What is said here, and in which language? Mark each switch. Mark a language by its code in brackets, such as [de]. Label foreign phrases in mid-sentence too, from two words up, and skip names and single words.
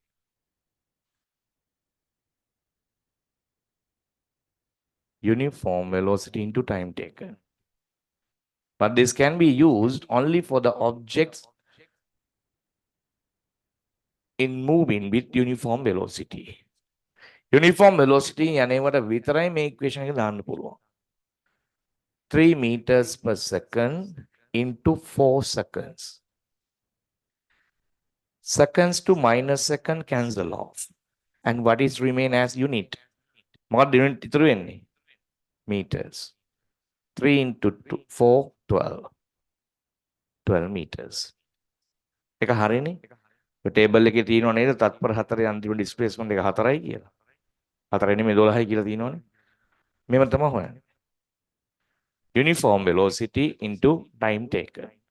[en] Uniform velocity into time taken. But this can be used only for the objects in moving with uniform velocity. Uniform velocity [si] යනේවට විතරයි මේ equation එක දාන්න පුළුවන්. [en] 3 meters per second into 4 seconds. Seconds to minus second cancel off. And what is remain as unit? [si] මොකක්ද unit ඉතුරු වෙන්නේ? [en] Meters. 3 into 2, 4, 12. 12 meters. [si] එක හරිනේ? ඔය ටේබල් එකේ තියෙනව නේද? තත්පර 4 අන්තිම displacement එක 4යි කියලා. 4 නෙමෙයි 12යි කියලා තියෙනවනේ. මේව තමයි හොයන්නේ. [en] Uniform velocity into time taken.